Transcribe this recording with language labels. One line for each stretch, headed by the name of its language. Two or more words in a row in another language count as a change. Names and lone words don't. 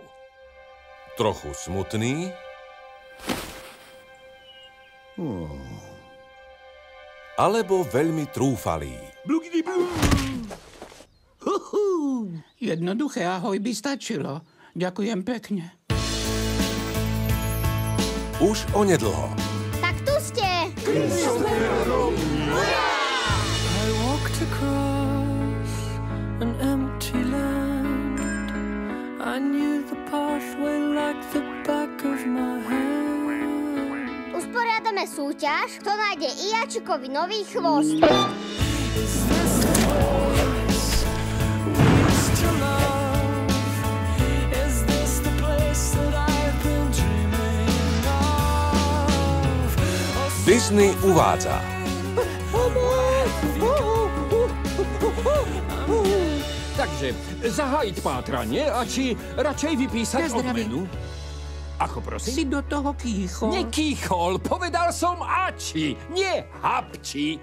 Slovak: Trochu smutný. Alebo veľmi trúfalý. Jednoduché ahoj by stačilo. Ďakujem pekne. Už onedlho. Tak tu ste!
English: I walked across an empty land. I knew the pathway like the back of my hand.
Slovak: Usporiadame súťaž, kto nájde Ijačikovi nový chvost.
English: Is this the place we used to love? Is this the place that I've been dreaming of?
Slovak: Disney uvádza. Takže zahájiť pátranie a či radšej vypísať Na zdravie. odmenu? Ako prosím? Si do toho kýchol. Nekýchol, povedal som ači, nie hapči.